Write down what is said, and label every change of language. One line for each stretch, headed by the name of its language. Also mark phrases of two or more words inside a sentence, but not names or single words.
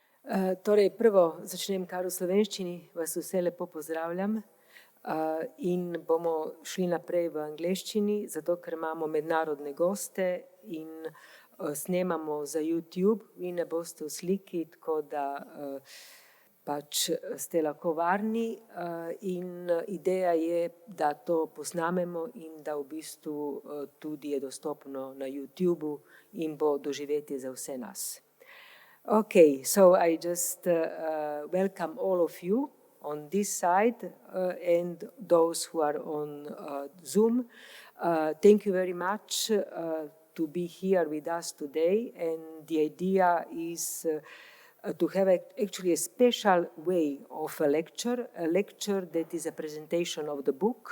Slovenian: Torej, prvo začnem kar v slovenščini, vas vse lepo pozdravljam in bomo šli naprej v angleščini, zato ker imamo mednarodne goste in snemamo za YouTube, vi ne boste v sliki, tako da pač ste lahko varni in ideja je, da to posnamemo in da v bistvu tudi je dostopno na YouTubu in bo doživeti za vse nas.
English: Okay, so I just welcome all of you on this side and those who are on Zoom. Thank you very much to be here with us today, and the idea is to have actually a special way of a lecture that is a presentation of the book.